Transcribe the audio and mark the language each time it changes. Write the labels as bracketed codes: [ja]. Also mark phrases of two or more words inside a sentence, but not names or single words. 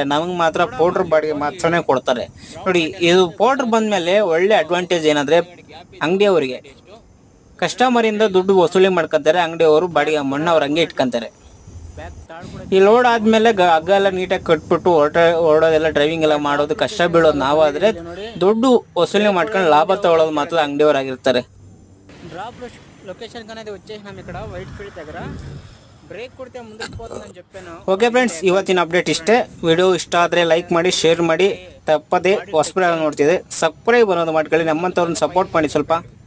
[kn] ನಮಗೆ ಮಾತ್ರ ಪೌಡ್ರ್ ಬಾಡಿಗೆ ಮಾತ್ರನೇ ಕೊಡ್ತಾರೆ. ನೋಡಿ, ಇದು ಪೌಡ್ರ್ ಬಂದಮೇಲೆ ಒಳ್ಳೆ ಅಡ್ವಾಂಟೇಜ್ ಏನಂದರೆ, ಅಂಗಡಿಯವರಿಗೆ ಕಸ್ಟಮರಿಂದ ದುಡ್ಡು ವಸೂಲಿ ಮಾಡ್ಕೊತಾರೆ. ಅಂಗಡಿಯವರು ಬಾಡಿಗೆ ಮಣ್ಣವ್ರು ಹಂಗೆ ಇಟ್ಕೊತಾರೆ. ಈ ಲೋಡ್ ಆದಮೇಲೆ ಹಗ್ಗ ಎಲ್ಲ ನೀಟಾಗಿ ಕಟ್ಬಿಟ್ಟು ಓಡೋದೆಲ್ಲ ಡ್ರೈವಿಂಗ್ ಎಲ್ಲ ಮಾಡೋದು ಕಷ್ಟ ಬೀಳೋದು ನಾವಾದರೆ, ದುಡ್ಡು ವಸೂಲಿ ಮಾಡ್ಕೊಂಡು ಲಾಭ ತಗೊಳ್ಳೋದು ಮಾತ್ರ ಅಂಗಡಿಯವರಾಗಿರ್ತಾರೆ. [en] drop location [te] అనేది వచ్చేసినాం. ఇక్కడ వైట్ ఫీల్డ్ దగ్గర బ్రేక్ కొడితే ముందుకు పోతుందని చెప్పాను. [kn] ఓకే ಫ್ರೆಂಡ್ಸ್, ಇವತ್ತಿನ ಅಪ್ಡೇಟ್ ಇಷ್ಟೇ. ವಿಡಿಯೋ ಇಷ್ಟ ಆದರೆ ಲೈಕ್ ಮಾಡಿ, ಶೇರ್ ಮಾಡಿ, ತಪ್ಪದೆ ಹೊಸಬರಾಗಿ ನೋಡ್ತಿದೆ ಸಬ್ಸ್ಕ್ರೈಬ್ ಅನ್ನೋದು ಮಾಡ್ಕೊಳ್ಳಿ. ನಮ್ಮಂಥವ್ರನ್ನ ಸಪೋರ್ಟ್ ಮಾಡಿ ಸ್ವಲ್ಪ.